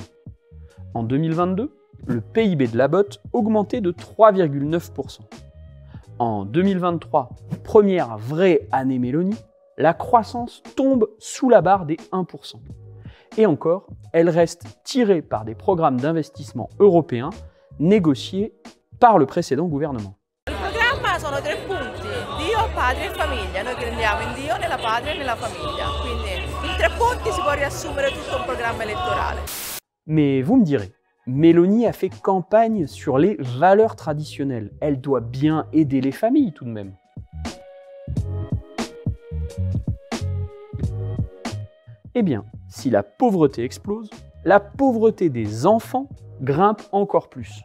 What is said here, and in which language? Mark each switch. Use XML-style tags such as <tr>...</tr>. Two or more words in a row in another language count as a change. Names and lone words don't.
<fr>En 2022, le PIB de la botte augmentait de 3,9%. En 2023, première vraie année Meloni, la croissance tombe sous la barre des 1%. Et encore, elle reste tirée par des programmes d'investissement européens négociés par le précédent gouvernement.</fr> <it>Sono 3 punti, Dio, padre e famiglia. Noi crediamo in Dio, nella patria e nella famiglia. Quindi in 3 punti si può riassumere tutto un programma elettorale.</it> <fr>Mais vous me direz, Meloni a fait campagne sur les valeurs traditionnelles. Elle doit bien aider les familles tout de même. Eh bien, si la pauvreté explose, la pauvreté des enfants grimpe encore plus.</fr>